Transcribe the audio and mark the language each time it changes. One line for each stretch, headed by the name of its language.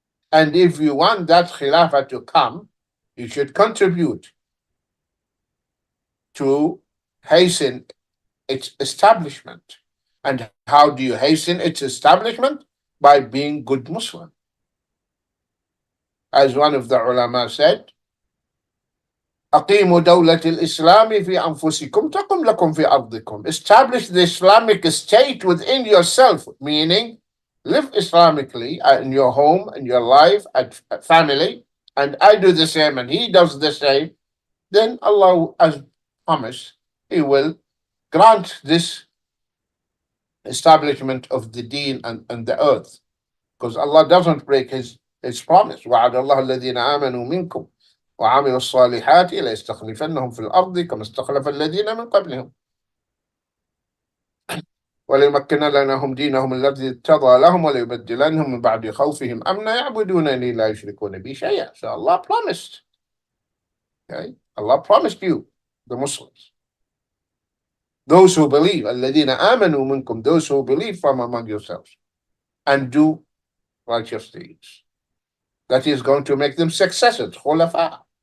English: And if you want that Khilafah to come, you should contribute to hasten its establishment. And how do you hasten its establishment? By being good Muslim. As one of the ulama said,
Arabic: أقيموا دولة الإسلام في أنفسكم تقم لكم في أرضكم.
English: Establish the Islamic state within yourself, meaning live Islamically in your home, in your life, at family, and I do the same and he does the same, then Allah, as promised, He will grant this establishment of the deen and the earth. Because Allah doesn't break His promise.
Arabic: وعد الله الذين آمنوا منكم وعملوا الصالحات ليستخلفنهم في الأرض كما استخلف الذين من قبلهم وليمكن لهم دينهم الذي ارتضى لهم وليبدلنهم من بعد خوفهم أمنا يعبدونني لا يشركون بي شيئا.
English: So Allah promised. Okay? Allah promised you, the Muslims. Those who believe,
Arabic: الذين آمنوا منكم,
English: those who believe from among yourselves and do righteous deeds. That is going to make them successors, khulafa.